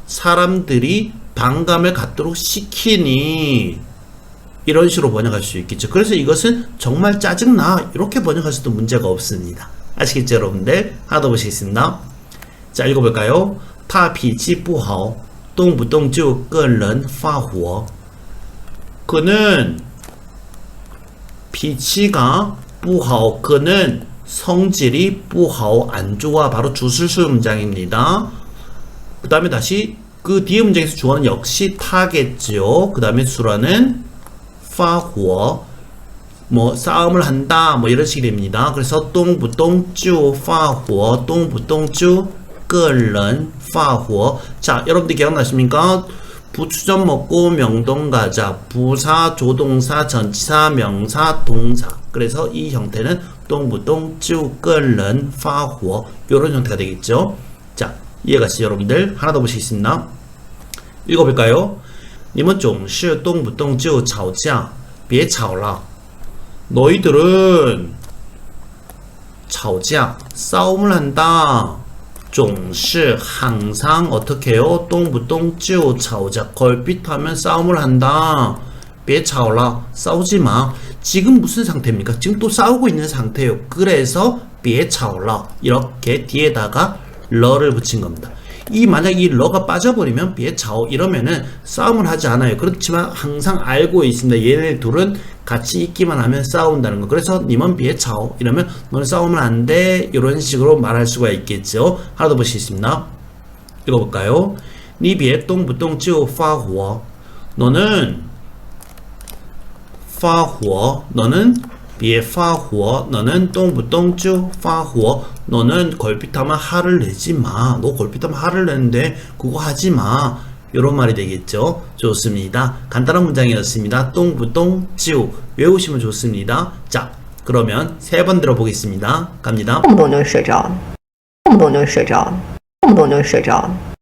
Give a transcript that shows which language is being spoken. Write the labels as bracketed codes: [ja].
[ko] 사람들이 반감을 갖도록 시키니 이런 식으로 번역할 수 있겠죠. 그래서 이것은 정말 짜증나 이렇게 번역하셔도 문제가 없습니다. 아시겠죠 여러분들? 하나 더 보시겠습니다. 자 읽어볼까요? [zh] 他脾气不好动不动就跟人发火 [ko] 그는 [zh] 脾气가 不好 [ko] 그는 성질이 [zh] 不好 [ko] 안 좋아 바로 주술수 문장입니다. 그 다음에 다시 그 뒤에 문장에서 주어는 역시 타겠죠. 그 다음에 수라는 发火 뭐 싸움을 한다 뭐 이런 식이 됩니다. [zh] 그래서 动不动就发火动不动就个人发火 [ko] 자 여러분들 기억나십니까? 부추전 먹고 명동 가자. 부사 조동사 전치사 명사 동사. 그래서 이 형태는 [zh] 动不动就个人发火 [ko] 이런 형태가 되겠죠. 자 이해가시죠 여러분들? 하나 더 보시겠습니다. 읽어볼까요? [zh] 你们总是动不动就吵架别吵了 [ko] 너희들은 [zh] 吵架 [ko] 싸움을 한다. 总是 항상 어떻게 해요? [zh] 动不动就吵架 [ko] 걸핏하면 싸움을 한다. [zh] 别吵了 [ko] 싸우지 마. 지금 무슨 상태입니까? 지금 또 싸우고 있는 상태예요. 그래서 [zh] 别吵了 [ko] 이렇게 뒤에다가 러를 붙인 겁니다. 이 만약 이 러가 빠져버리면 [zh] 别吵 [ko] 이러면은 싸움을 하지 않아요. 그렇지만 항상 알고 있습니다. 얘네 둘은 같이 있기만 하면 싸운다는 거. 그래서 [zh] 你们别吵 [ko] 이러면 너는 싸우면 안 돼. 이런 식으로 말할 수가 있겠죠. 하나 더 보시겠습니다. 읽어볼까요? [zh] 你别动不动就发火 [ko] 너는 [zh] 发火 너는 别发火 너는 动不动就发火 [ko] 너는 걸핏하면 화를 내지 마. 너 걸핏하면 화를 내는데 그거 하지 마. 이런 말이 되겠죠. 좋습니다. 간단한 문장이었습니다. 动不动就 외우시면 좋습니다. 자 그러면 세 번 들어보겠습니다. 갑니다. [zh] 动不动就睡着了，动不动就睡着了，动不动就睡着了。